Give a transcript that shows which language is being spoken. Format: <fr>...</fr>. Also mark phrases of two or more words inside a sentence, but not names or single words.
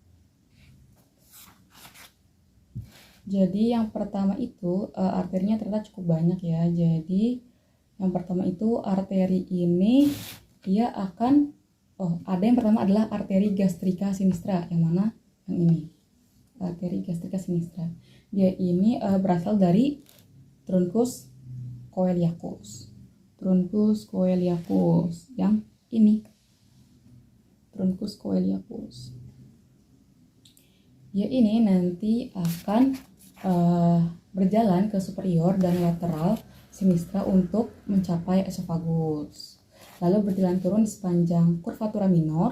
<id>Jadi yang pertama itu arterinya ternyata cukup banyak ya. Jadi yang pertama itu arteri ini dia akan ada yang pertama adalah arteri gastrika sinistra, yang mana yang ini. Arteri gastrika sinistra. Dia ini berasal dari</id> <la>truncus coeliacus. Truncus coeliacus</la> <id>yang ini.</id> <la>Truncus coeliacus.</la> <id>Dia ini nanti akan berjalan ke superior dan lateral sinistra untuk mencapai esofagus. Lalu berjalan turun di sepanjang</id> <la>curvatura minor.</la>